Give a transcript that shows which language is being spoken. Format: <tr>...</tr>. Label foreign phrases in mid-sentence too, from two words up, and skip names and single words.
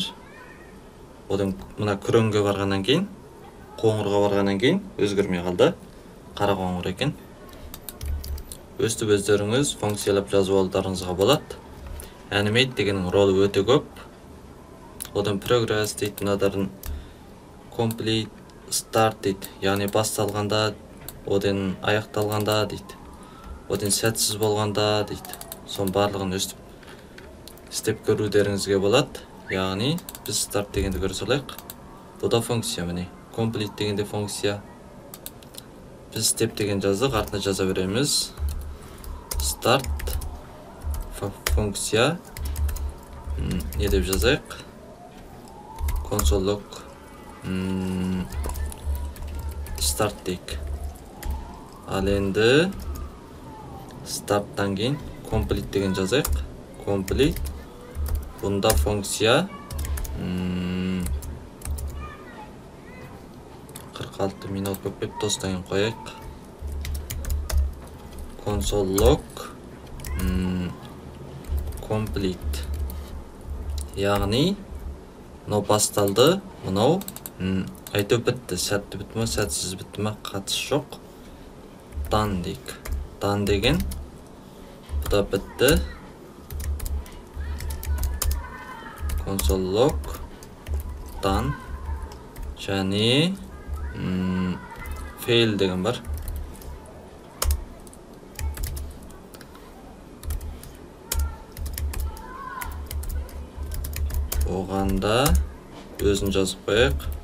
<kk>Одан мына күреңге барғаннан кейін, қоңырға барғаннан кейін өзгермей қалды. Қара қоңыр екен. Өстіп өздеріңіз функциялап жазып алуларыңызға болады. Animate дегеннің ролы өте көп. Одан progress дейді, мынадарын</kk> <en>complete, start</en> <kk>дейді. Яғни басталғанда, одан аяқталғанда дейді. Одан сәтсіз болғанда дейді. Сон барлығын өстіп істеп көрүүдеріңізге болады. Яғни біз start дегенді көре салайық. Бұл да функция міне. Complete дегенде функция. Біз step деген жаздық, артына жаза береміз. Start функция. Не деп жазайық?</kk> <en>Console log start</en> <kk>дейік. Ал енді starttан кейін complete деген жазайық. Complete. Бұнда функция 46 минут болып кеп, тостан қойайық.</kk> <en>Console log complete.</en> <kk>Яғни мынау басталды, мынау айтып бітті. Сәтті бітті ме, сәтсіз бітті ме, қатысы жоқ. Done дейік. Done деген бұл да бітті.</kk> <en>Console log done.</en> <kk>Және fail деген бар. Оғанда өзін жазып қойайық.</kk>